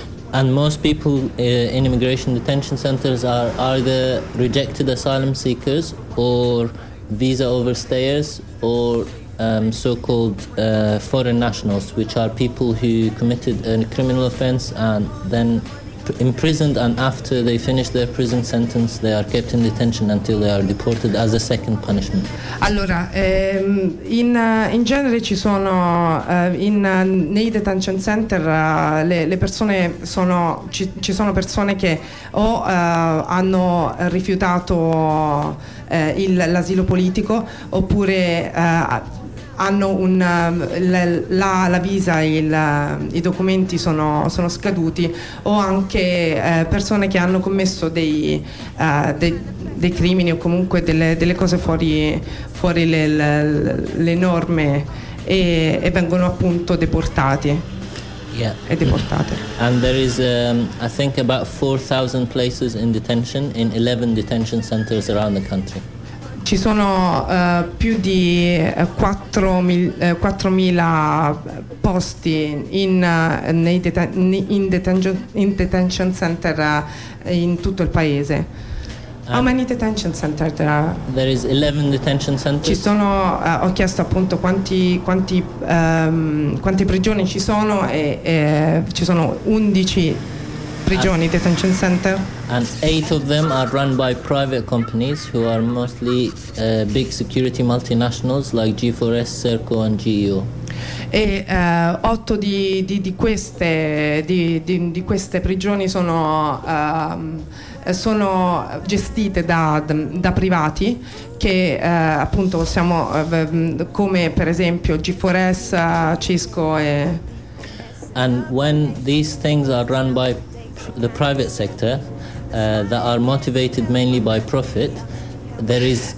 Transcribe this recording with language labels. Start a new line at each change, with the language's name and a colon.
English: And most people in immigration detention centers are either rejected asylum seekers or visa overstayers or so-called foreign nationals, which are people who committed a criminal offense and then imprisoned, and after they finish their prison sentence they are kept in detention until they are deported as a second punishment.
Italian: Allora, in genere ci sono nei detention center le persone sono ci sono persone che o hanno rifiutato l'asilo politico oppure hanno la visa, i documenti sono scaduti, o anche persone che hanno commesso dei crimini o comunque delle cose fuori le norme e vengono appunto deportati.
English: Yeah.
Italian: E deportate.
English: And there is I think about 4,000 places in detention in 11 detention centers around the country.
Italian: Ci sono più di 4.000 posti in detention center in tutto il paese.
English: How many detention centers there are? There is 11 detention centers.
Italian: Ci sono, ho chiesto appunto quanti prigioni ci sono e ci sono 11 prigioni, detention center.
English: And 8 of them are run by private companies who are mostly big security multinationals like G4S, Serco and GEO.
Italian: E 8 di queste prigioni sono sono gestite da privati che appunto siamo come per esempio G4S, Cisco e
English: And when these things are run by the private sector that are motivated mainly by profit, there is